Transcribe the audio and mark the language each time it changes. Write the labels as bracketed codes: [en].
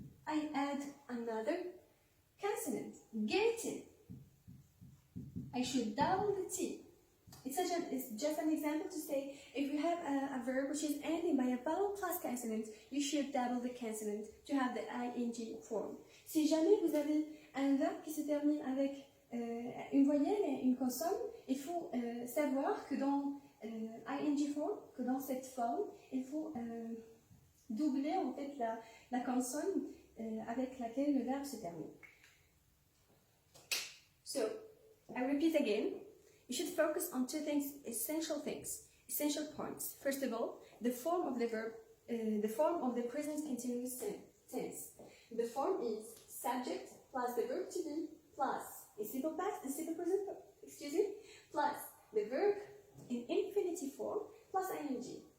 [en] I add another consonant, getting. I should double the T. It's just an example to say, if you have a verb which is ending by a vowel plus consonant, you should double the consonant to have the ing form. [fr] Si jamais vous avez un verbe qui se termine avec une voyelle et une consonne, il faut savoir que dans ing form, que dans cette forme, il faut doubler en fait la consonne avec laquelle le verbe se termine. [en] So, I repeat again, you should focus on two essential points. First of all, the form of the verb, the form of the present continuous tense. The form is subject plus the verb to be plus a simple past, a simple present, plus the verb in infinitive form plus ing.